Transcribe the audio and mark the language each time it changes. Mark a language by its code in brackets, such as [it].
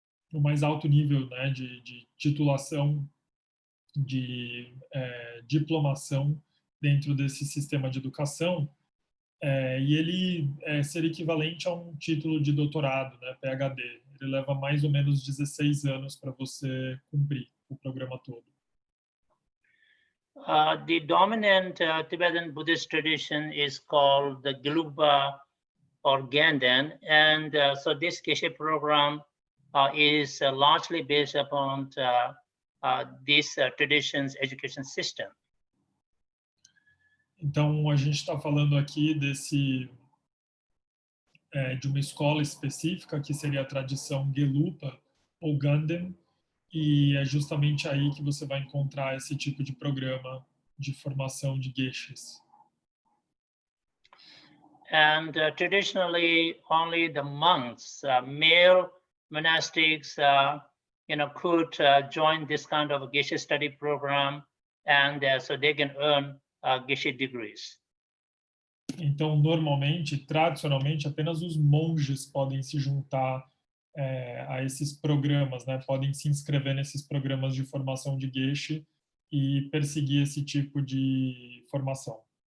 [pt] o mais alto nível, né, de titulação, de diplomação dentro desse sistema de educação, e ele seria equivalente a um título de doutorado, né, Ph.D. Ele leva mais ou menos 16 anos para você cumprir o programa todo. [en] The dominant Tibetan Buddhist tradition is called the Gelugpa or Ganden, and so this Geshe program is largely based upon this tradition's education system. [pt] Então, a gente está falando aqui de uma escola específica, que seria a tradição Gelugpa ou Ganden, e é justamente aí que você vai encontrar esse tipo de programa de formação de geshes. [en] And traditionally, only the monks, male monastics, could join this kind of a Geshe study program, and so they can earn Geshe degrees. [pt] Então, normalmente, tradicionalmente, apenas os monges podem se juntar a esses programas, né? Podem se inscrever nesses programas de formação de Geshe e perseguir esse tipo de formação.